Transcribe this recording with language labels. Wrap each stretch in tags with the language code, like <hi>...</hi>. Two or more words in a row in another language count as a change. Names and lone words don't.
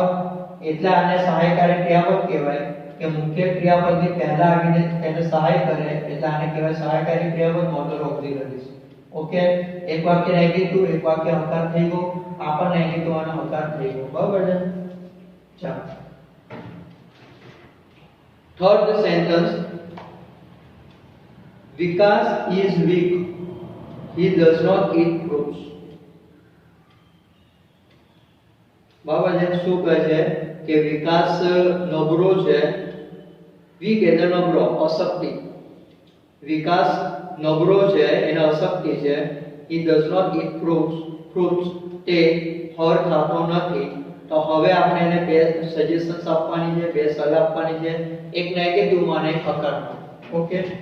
<gu>એટલે આને સહાયકારી ક્રિયાપદ કહેવાય કે મુખ્ય ક્રિયાપદની પહેલા આવીને તેને સહાય કરે એટલે આને કહેવાય સહાયકારી ક્રિયાપદ,</gu> <en>modal auxiliaries.</en> <gu>ઓકે, એક વાક્ય નેગેટિવ, એક વાક્ય હકાર થઈ ગયો. આ પણ નેગેટિવ અને હકાર થઈ ગયો, બરાબર છે. ચાલો</gu> <en>third sentence. Vikas is weak. He does not eat fruits.</en> <gu>બરાબર છે. શું કહે છે કે વિકાસ નબળો છે. વીક એટલે નબળો, અશક્તિ. વિકાસ નબળો છે, એને અશક્તિ છે.</gu> <en>He does not eat fruits.</en> <gu>તે ફળ ખાતો નથી. તો હવે આપણે એને બે સજેશન્સ આપવાની છે, બે સલાહ આપવાની છે, એક નેગેટિવ માં અને એક હકારમાં. ઓકે,</gu>